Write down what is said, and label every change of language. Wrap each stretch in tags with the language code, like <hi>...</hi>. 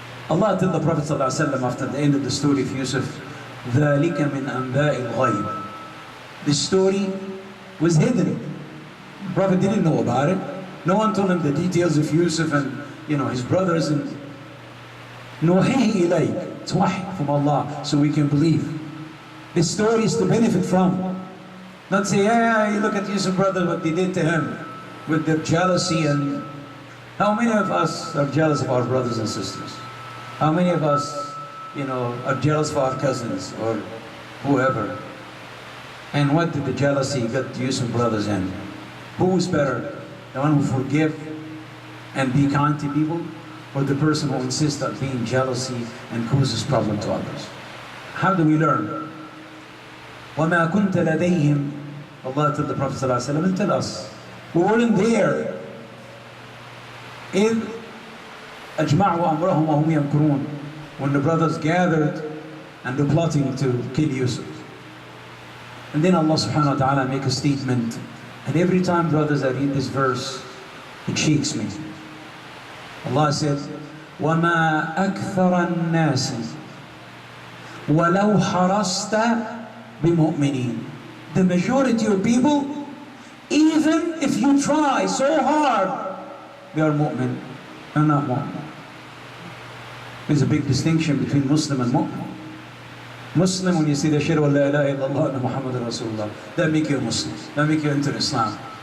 <en>Allah told the Prophet ﷺ after the end of the story of Yousif,</en> <ar>ذَلِكَ مِنْ أَنْبَاءِ الْغَيْبِ.</ar> <en>This story was hidden. The Prophet didn't know about it. No one told him the details of Yousif and his brothers. And</en> <ar>نُوحِيهِ إِلَيْكَ.</ar> <en>It's wahy from Allah, so we can believe. This story is to benefit from. Not say, you look at Yousif brother, what they did to him, with their jealousy. And how many of us are jealous of our brothers and sisters? How many of us, are jealous of our cousins or whoever? And what did the jealousy get Yousif brothers in? Who is better? The one who forgive and be kind to people, or the person who insists on being jealousy and causes problem to others? How do we learn?</en> <ar>وَمَا كُنْتَ لَدَيْهِمْ.</ar> <en>Allah told the Prophet ﷺ, and tell us, we weren't there.</en> <ar>إِذْ أَجْمَعُوا أَمْرَهُمْ وَهُمْ يَمْكُرُونَ.</ar> <en>When the brothers gathered and they're plotting to kill Yousif. And then Allah subhanahu wa ta'ala make a statement. And every time, brothers, I read this verse, it shakes me. Allah said,</en> <ar>وَمَا أَكْثَرَ النَّاسِ وَلَوْ حَرَصْتَ بِمُؤْمِنِينَ.</ar> <en>The majority of people, even if you try so hard, they are mu'min. They're not mu'min. There's a big distinction between Muslim and mu'min. Muslim, when you say the Ashhadu an la ilaha illallah and Muhammad Rasulullah, that make you a Muslim, that make you enter Islam.</en>